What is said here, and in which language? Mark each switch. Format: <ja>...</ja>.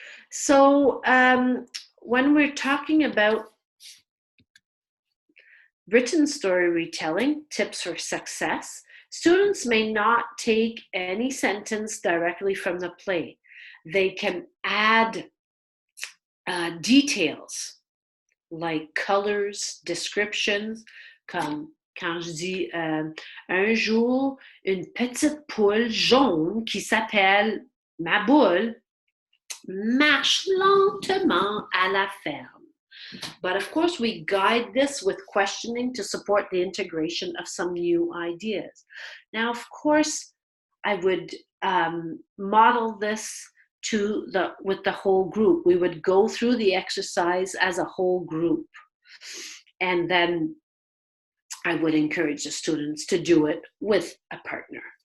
<en>So when we're talking about written story retelling, tips for success, students may not take any sentence directly from the play. They can add details like colors, descriptions,</en> <fr>comme quand je dis un jour, une petite poule jaune qui s'appelle ma boule marche lentement à la ferme.</fr> <en>But of course, we guide this with questioning to support the integration of some new ideas. Now, of course, I would model this with the whole group. We would go through the exercise as a whole group, and then I would encourage the students to do it with a partner.</en>